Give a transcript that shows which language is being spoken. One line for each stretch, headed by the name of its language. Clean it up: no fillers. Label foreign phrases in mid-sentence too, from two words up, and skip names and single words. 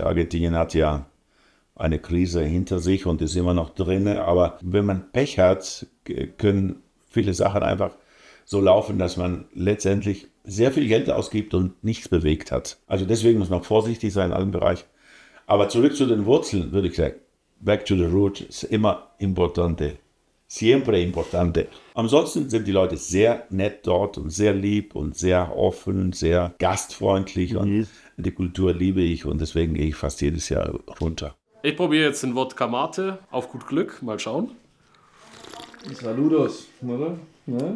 German: Argentinien hat ja eine Krise hinter sich und ist immer noch drin. Aber wenn man Pech hat, können viele Sachen einfach so laufen, dass man letztendlich sehr viel Geld ausgibt und nichts bewegt hat. Also deswegen muss man vorsichtig sein in allen Bereichen. Aber zurück zu den Wurzeln, würde ich sagen.
English: Back to the root
German: ist immer
Spanish: importante. Siempre importante.
German: Ansonsten sind die Leute sehr nett dort und sehr lieb und sehr offen, sehr gastfreundlich. Und die Kultur liebe ich und deswegen gehe ich fast jedes Jahr runter. Ich probiere jetzt den Wodka Mate. Auf gut Glück. Mal schauen. Saludos, oder? Ne?